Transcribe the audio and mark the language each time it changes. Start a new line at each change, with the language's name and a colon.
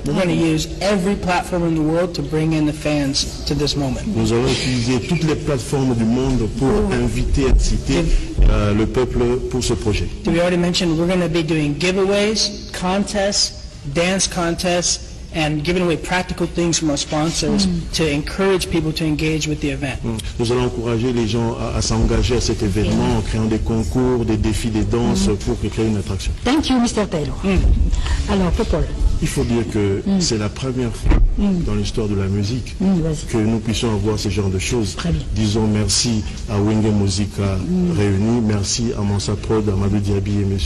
English: We're going to use every platform in the world to bring in the fans to this moment.
French: Nous allons utiliser toutes les plateformes du monde pour inciter le peuple pour ce projet.
English: Did we already mention we're going to be doing giveaways, contests, dance contests, and giving away practical things from our sponsors to encourage people to engage with the event.
French: Nous allons encourager les gens à s'engager à cet événement en créant des concours, des défis, des danses pour créer une attraction.
English: Thank you, Mr. Taylor. Alors, Paul.
French: Il faut dire que c'est la première fois dans l'histoire de la musique que nous puissions avoir ce genre de choses. Disons merci à Wenge Musica réunis, merci à Mansa Prod, à Amadou Diaby et M.